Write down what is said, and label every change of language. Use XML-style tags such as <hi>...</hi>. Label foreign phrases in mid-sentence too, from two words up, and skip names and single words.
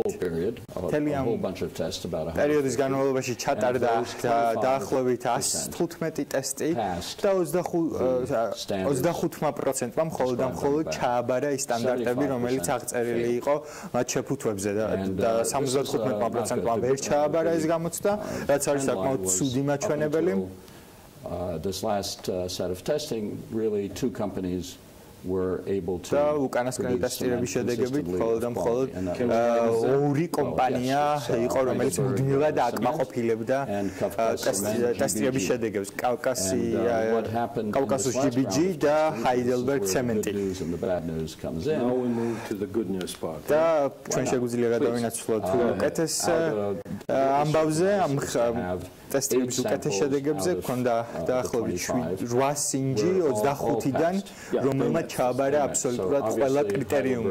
<ka>მთელი ამ პერიოდის განმავლობაში ჩატარდა დაახლოებით 115 ტესტი და 25%-მა მხოლოდ ჩააბარა ის სტანდარტები, რომელიც აღწერილი იყო მათ შეფუთვებზე და 75%-მა ვერ ჩააბარა ეს გამოცდა, რაც არის საკმაოდ ცუდი მაჩვენებელი.</ka> <en>This last set of testing, really two companies were able to</en> <ka>და უკანასკნელი ტესტირების შედეგებით მხოლოდ ორი კომპანია იყო, რომელიც მუდმივად აკმაყოფილებდა ტესტირების შედეგებს, კავკასიის GBG და Heidelberg ცემენტი. და ჩვენ შეგვიძლია გადავინაცვლოთ უკეთეს ამბავზე, ამ ტესტირების უკეთეს შედეგებზე გვქონდა დაახლოებით 8 სინჯი 25-დან, რომელმაც ჩააბარა აბსოლუტურად ყველა კრიტერიუმი.</ka>